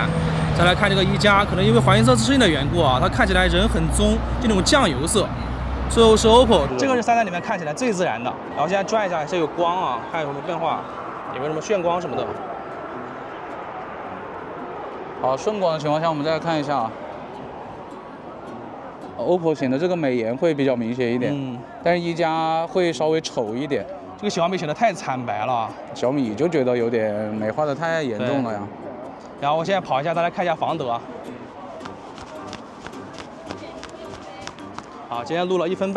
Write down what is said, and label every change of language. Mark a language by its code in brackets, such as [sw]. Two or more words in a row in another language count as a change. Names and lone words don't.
[zh] 再來看這個一加，可能因為環境色自適應的緣故啊，它看起來人很棕，就那種醬油色。最後是 OPPO， 這個是3台裡面看起來最自然的。然後現在轉一下，這有光啊，看有什麼變化，有沒有什麼眩光什麼的。好，順光的情況下，我們再來看一下。OPPO 顯得這個美顏會比較明顯一點，但是一加會稍微醜一點。這個小米顯得太慘白了，小米就覺得有點美化的太嚴重了呀。然後我現在跑一下，大家看一下防抖啊。好，今天錄了1分半，